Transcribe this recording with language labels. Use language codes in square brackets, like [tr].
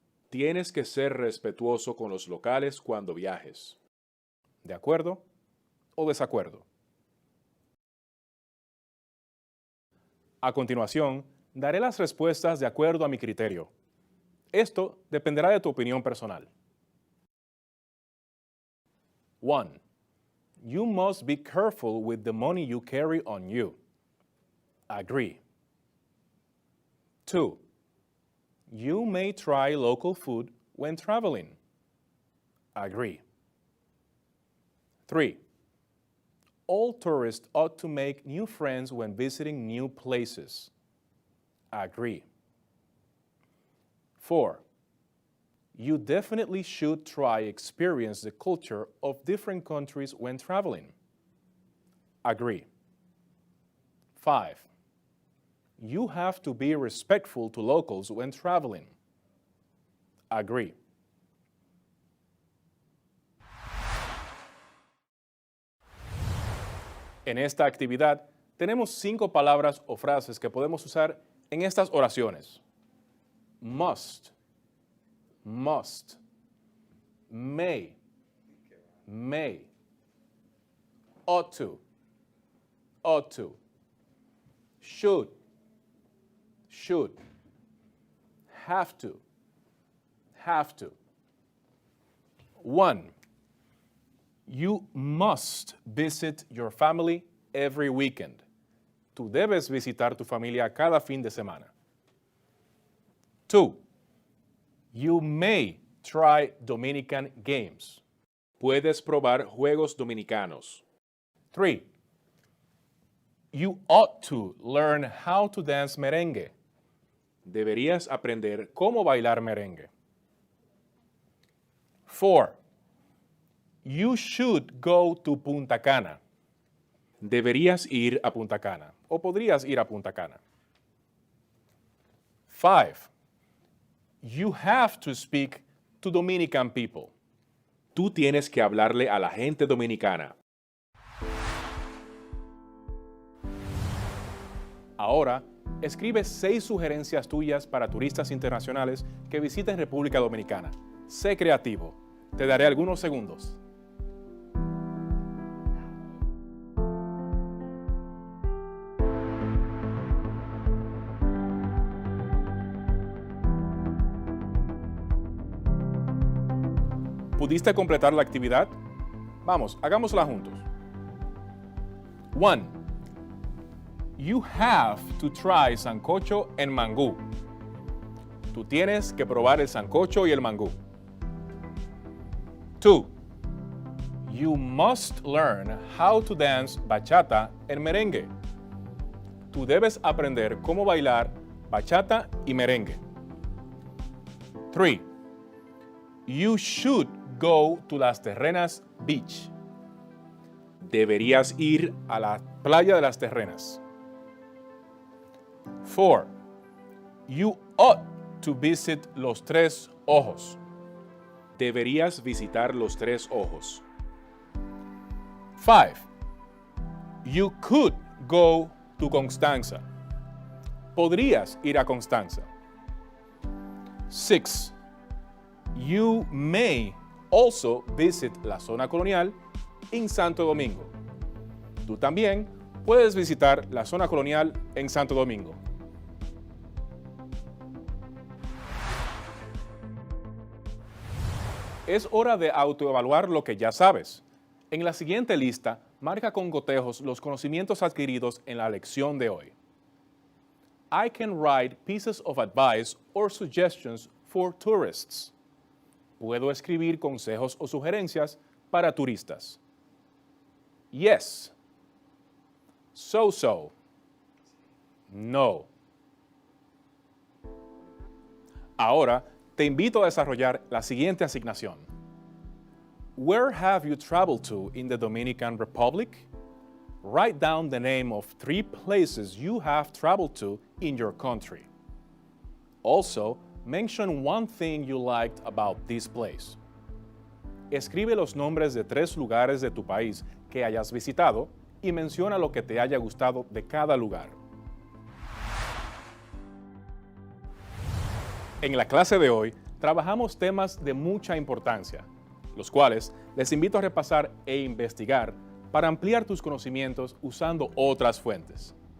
[es] Tienes que ser respetuoso con los locales cuando viajes. ¿De acuerdo o desacuerdo? A continuación, daré las respuestas de acuerdo a mi criterio. Esto dependerá de tu opinión personal. 1. [en] You must be careful with the money you carry on you. Agree. 2. You may try local food when traveling. Agree. 3. All tourists ought to make new friends when visiting new places. Agree. 4. You definitely should try experience the culture of different countries when traveling. Agree. 5. You have to be respectful to locals when traveling. Agree. [es] En esta actividad tenemos 5 palabras o frases que podemos usar en estas oraciones. [en] Must, must, may, ought to, should, have to. 1. You must visit your family every weekend. [es] Tú debes visitar tu familia cada fin de semana. 2. [en] You may try Dominican games. [es] Puedes probar juegos dominicanos. 3. [en] You ought to learn how to dance merengue. [es] Deberías aprender cómo bailar merengue. [en] 4. You should go to Punta Cana. [es] Deberías ir a Punta Cana o podrías ir a Punta Cana. 5. [en] You have to speak to Dominican people. [es] Tú tienes que hablarle a la gente dominicana. Ahora, escribe 6 sugerencias tuyas para turistas internacionales que visiten República Dominicana. Sé creativo. Te daré algunos segundos. ¿Pudiste completar la actividad? Vamos, hagámosla juntos. 1. [en] You have to try sancocho and mangú. [es] Tú tienes que probar el sancocho y el mangú. [en] 2. You must learn how to dance bachata and merengue. [es] Tú debes aprender cómo bailar bachata y merengue. 3. [en] You should go to Las Terrenas Beach. [es] Deberías ir a la playa de Las Terrenas. [en] 4. You ought to visit Los Tres Ojos. [es] Deberías visitar Los Tres Ojos. 5. [en] You could go to Constanza. [es] Podrías ir a Constanza. 6. [en] You may also visit [es] la zona colonial en Santo Domingo. Tú también puedes visitar la zona colonial en Santo Domingo. Es hora de autoevaluar lo que ya sabes. En la siguiente lista, marca con gotejos los conocimientos adquiridos en la lección de hoy. [en] I can write pieces of advice or suggestions for tourists. [es] Puedo escribir consejos o sugerencias para turistas. [en] Yes. So. No. [es] Ahora, te invito a desarrollar la siguiente asignación. [en] Where have you traveled to in the Dominican Republic? Write down the name of 3 places you have traveled to in your country. Also, mention one thing you liked about this place. [es] Escribe los nombres de 3 lugares de tu país que hayas visitado y menciona lo que te haya gustado de cada lugar. En la clase de hoy, trabajamos temas de mucha importancia, los cuales les invito a repasar e investigar para ampliar tus conocimientos usando otras fuentes.